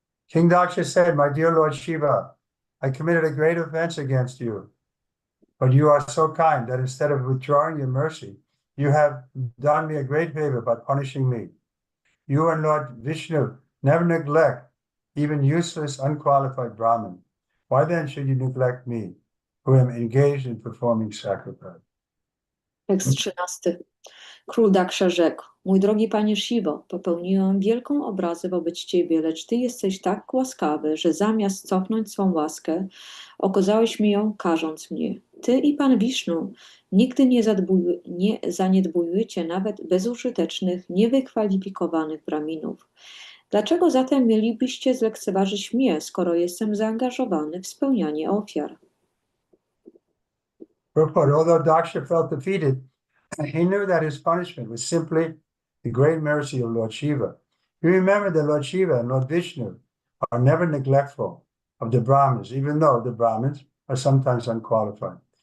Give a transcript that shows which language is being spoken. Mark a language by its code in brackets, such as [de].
[en] King Daksha said, "My dear Lord Shiva, I committed a great offense against you, but you are so kind that instead of withdrawing your mercy, you have done me a great favor by punishing me. You and Lord Vishnu never neglect even useless, unqualified Brahmin. Why then should you neglect me, who am engaged in performing sacrifice?" [pl] Tekst 13. Król Daksza rzekł: Mój drogi panie Siwo, popełniłem wielką obrazę wobec ciebie, lecz ty jesteś tak łaskawy, że zamiast cofnąć swą łaskę, okazałeś mi ją, karząc mnie. Ty i pan Wisznu nigdy nie zaniedbujecie nawet bezużytecznych, niewykwalifikowanych braminów. Dlaczego zatem mielibyście zlekceważyć mnie, skoro jestem zaangażowany w spełnianie ofiar? [en] Purport, although Daksha felt defeated, he knew that his punishment was simply the great mercy of Lord Shiva. He remembered that Lord Shiva and Lord Vishnu are never neglectful of the Brahmins, even though the Brahmins are sometimes unqualified.